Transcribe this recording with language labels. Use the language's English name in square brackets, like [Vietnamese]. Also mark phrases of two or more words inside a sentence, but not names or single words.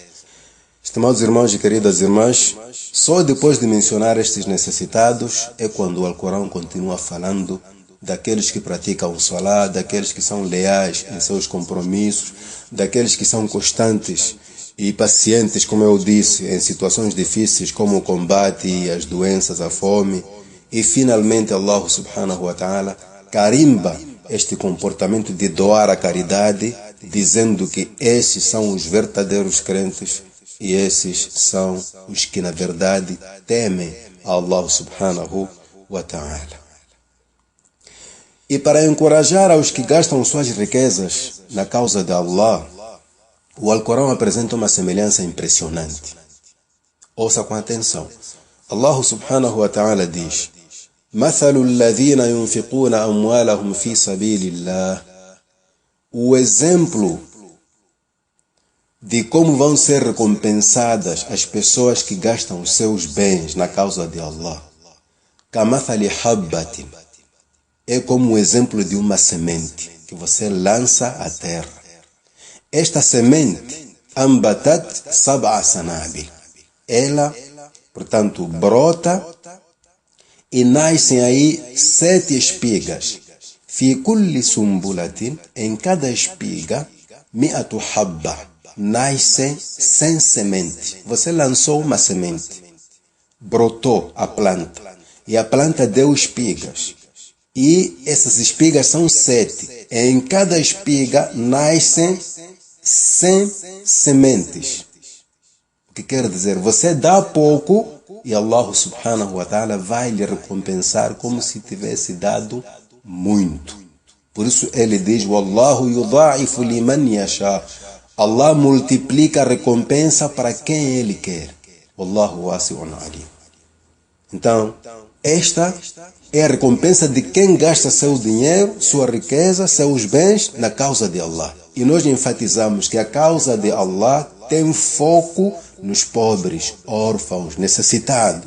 [Portuguese] Estimados irmãos e queridas irmãs, só depois de mencionar estes necessitados é quando o Alcorão continua falando daqueles que praticam o Salá, daqueles que são leais em seus compromissos, daqueles que são constantes e pacientes, como eu disse, em situações difíceis como o combate, as doenças, a fome. E finalmente [Arabic] الله سبحانه وتعالى [Portuguese] carimba este comportamento de doar a caridade, dizendo que esses são os verdadeiros crentes e esses são os que na verdade temem a [Arabic] الله سبحانه وتعالى. [Portuguese] E para encorajar aos que gastam suas riquezas na causa de Allah, o Alcorão apresenta uma semelhança impressionante. Ouça com atenção. [Arabic] الله سبحانه وتعالى diz: مَثَلُ الَّذِينَ يُنْفِقُونَ أَمْوَالَهُمْ فِي سَبِيلِ اللَّهِ. [Portuguese] O exemplo de como vão ser recompensadas as pessoas que gastam os seus bens na causa de Allah. [Arabic] كَمَثَلِ حَبَّةٍ. [Portuguese] É como o exemplo de uma semente que você lança à terra. Esta semente, [Arabic] أنبتت سبع سنابل. [Portuguese] Ela, portanto, brota e nascem aí 7 espigas. [Arabic] في كل سنبلة, [Portuguese] em cada espiga, [Arabic] مائة حبة. [Portuguese] Nascem 100 sementes. Você lançou uma semente, brotou a planta, e a planta deu espigas. E essas espigas são 7. Em cada espiga nascem 100 sementes. O que quer dizer? Você dá pouco e [Arabic] الله سبحانه وتعالى [Portuguese] vai lhe recompensar como se tivesse dado muito. Por isso ele diz: [Arabic] والله يضاعف لمن يشاء. [Portuguese] Allah multiplica a recompensa para quem ele quer. [Arabic] والله واسع عليم. [Portuguese] Então, esta é a recompensa de quem gasta seu dinheiro, sua riqueza, seus bens na causa de Allah. E nós enfatizamos que a causa de Allah tem foco nos pobres, órfãos, necessitados.